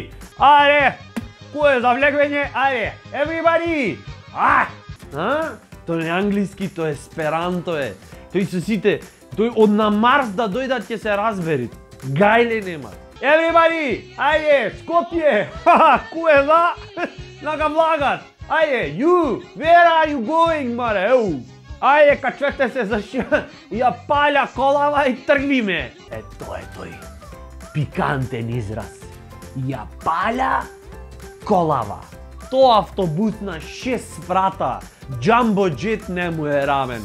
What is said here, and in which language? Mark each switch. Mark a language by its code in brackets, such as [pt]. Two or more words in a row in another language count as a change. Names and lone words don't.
[mk] Ајде, кој е за влегвење? Ајде, everybody! Тоа не англиски, тоа есперанто е. Тој со сите, тој од на Марс да дојдат ќе се разберит. Гајле нема. Everybody! Ајде, Скопје! Кој е за? Нага влагат. Ајде, [en] you! Where are you going, [mk] маре? Ајде, качвете се за ја паља колава и тргвиме. Тоа е тој пикантен израз. Ја паља колава. Тоа автобус на 6 врата, Джамбо Джет не му е рамен.